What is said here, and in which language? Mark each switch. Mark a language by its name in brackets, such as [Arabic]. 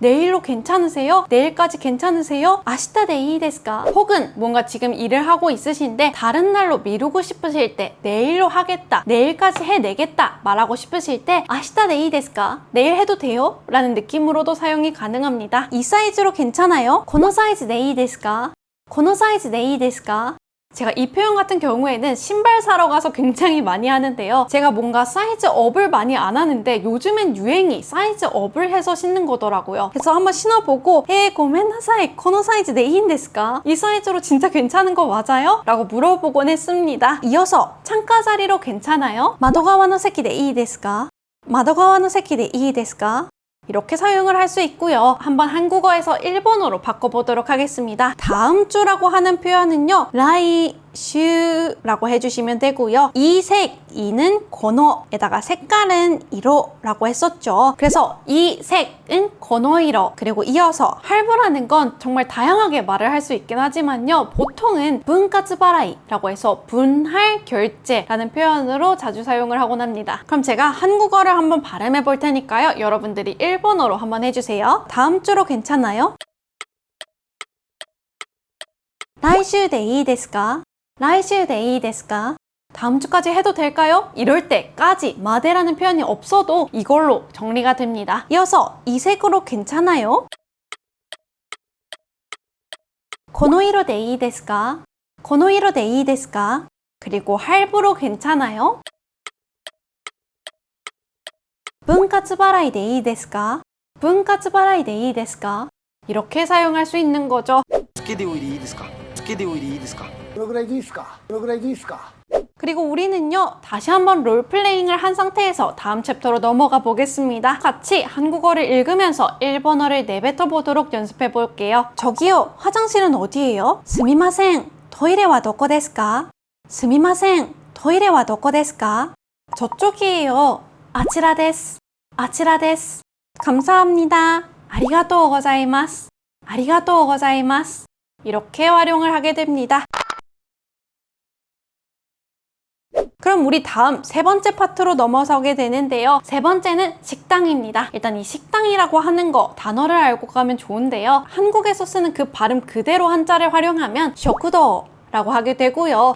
[Korean] 내일로 괜찮으세요? 내일까지 괜찮으세요? [Japanese] 아시타 데이 데스까? [Korean] 혹은 뭔가 지금 일을 하고 있으신데 다른 날로 미루고 싶으실 때 내일로 하겠다, 내일까지 해내겠다 말하고 싶으실 때 [Japanese] 아시타 데이 데스까? [Korean] 내일 해도 돼요? 라는 느낌으로도 사용이 가능합니다. 이 사이즈로 괜찮아요? [Japanese] このサイズでいいですか?このサイズでいいですか? [Korean] 제가 이 표현 같은 경우에는 신발 사러 가서 굉장히 많이 하는데요, 제가 뭔가 사이즈업을 많이 안 하는데 요즘엔 유행이 사이즈업을 해서 신는 거더라고요. 그래서 한번 신어보고 [Japanese] 고멘나사이, このサイズでいいんですか? [Korean] 이 사이즈로 진짜 괜찮은 거 맞아요? 라고 물어보곤 했습니다. 이어서 창가 자리로 괜찮아요? [Japanese] 窓側の席でいいですか? 窓側の席でいいですか? [Korean] 이렇게 사용을 할 수 있고요. 한번 한국어에서 일본어로 바꿔보도록 하겠습니다. 다음 주라고 하는 표현은요. 라이슈라고 해주시면 되고요. 이색, 이는 고노에다가 색깔은 이로라고 했었죠. 그래서 이 색은 고노이로, 그리고 이어서 할부라는 건 정말 다양하게 말을 할 수 있긴 하지만요. 보통은 분가츠바라이라고 해서 분할 결제라는 표현으로 자주 사용을 하곤 합니다. 그럼 제가 한국어를 한번 발음해 볼 테니까요. 여러분들이 일본어로 한번 해주세요. 다음 주로 괜찮아요? [Japanese] 来週でいいですか?来週でいいですか? [Korean] 다음 주까지 해도 될까요? 이럴 때까지 마데라는 표현이 없어도 이걸로 정리가 됩니다. 이어서 이 색으로 괜찮아요? [Japanese] この色でいいですか?この色でいいですか? [Korean] 그리고 할부로 괜찮아요? [Japanese] 分割払いでいいですか?分割払いでいいですか? [Korean] 이렇게 사용할 수 있는 거죠. [Japanese] つけでおいでいいですかつけでおいでいいですかどのぐらいでいいですかどのぐらいでいいですか [Korean] 그리고 우리는요, 다시 한번 롤플레잉을 한 상태에서 다음 챕터로 넘어가 보겠습니다. 같이 한국어를 읽으면서 일본어를 내뱉어 보도록 연습해 볼게요. 저기요, 화장실은 어디예요? [Japanese] すみません、トイレはどこですか?すみません、トイレはどこですか? [Korean] 저쪽이에요. [Japanese] あちらです.あちらです. [Korean] 감사합니다. [Japanese] ありがとうございます.ありがとうございます. [Korean] 이렇게 활용을 하게 됩니다. 그럼 우리 다음 세 번째 파트로 넘어서게 되는데요. 세 번째는 식당입니다. 일단 이 식당이라고 하는 거 단어를 알고 가면 좋은데요. 한국에서 쓰는 그 발음 그대로 한자를 활용하면 쇼쿠도 라고 하게 되고요.